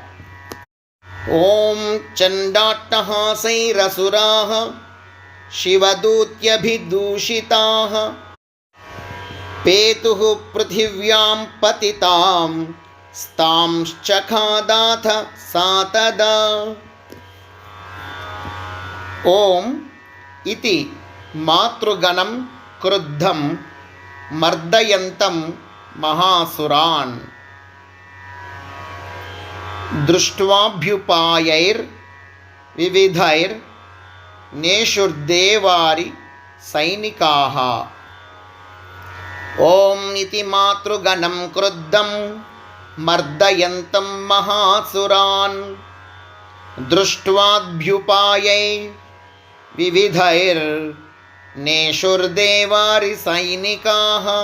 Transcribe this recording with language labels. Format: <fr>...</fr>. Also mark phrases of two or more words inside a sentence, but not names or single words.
<sa>ఓం చండాట్టహాసైరసురాః శివదూత్యభిదూషితాః పేతుః పృథివ్యాం పతితాం స్తాంశ్చఖాదాథ సా తదా. ఓం ఇతి మాతృగణం క్రుద్ధం మర్దయంతం महासुरान् दृष्ट्वाभ्युपायैर्विविधैर्नेषुर्देवारि सैनिकाः। ॐ इति मातृगणं क्रुद्धं मर्दयन्तं महासुरान् दृष्ट्वाभ्युपायैर्विविधैर्नेषुर्देवारि सैनिकाः।</sa>